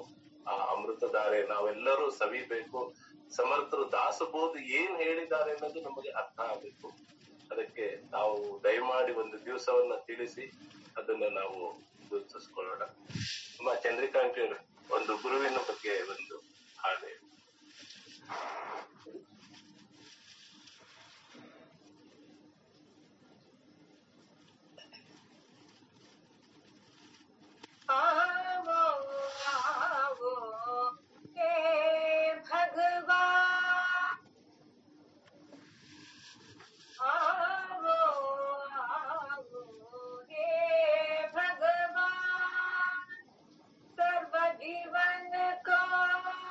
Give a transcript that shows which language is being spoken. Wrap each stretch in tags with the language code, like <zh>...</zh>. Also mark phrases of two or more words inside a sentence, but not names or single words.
<kn>ಆ ಅಮೃತಧಾರೆ ನಾವೆಲ್ಲರೂ ಸವಿಬೇಕು. ಸಮರ್ಥರು ದಾಸಬೋಧ ಏನ್ ಹೇಳಿದ್ದಾರೆ ಅನ್ನೋದು ನಮಗೆ ಅರ್ಥ ಆಗ್ಬೇಕು. ಅದಕ್ಕೆ ನಾವು ದಯಮಾಡಿ ಒಂದು ದಿವಸವನ್ನ ತಿಳಿಸಿ ಅದನ್ನ ನಾವು ಗುರುತಿಸ್ಕೊಳ್ಳೋಣ. ನಮ್ಮ ಚಂದ್ರಿಕಾಂತ್ ಒಂದು ಗುರುವಿನ ಬಗ್ಗೆ ಒಂದು ಹಾಡು.</kn> <hi>आवो आवो हे भगवान, आवो आवो हे भगवान, सर्व जीवन को</hi>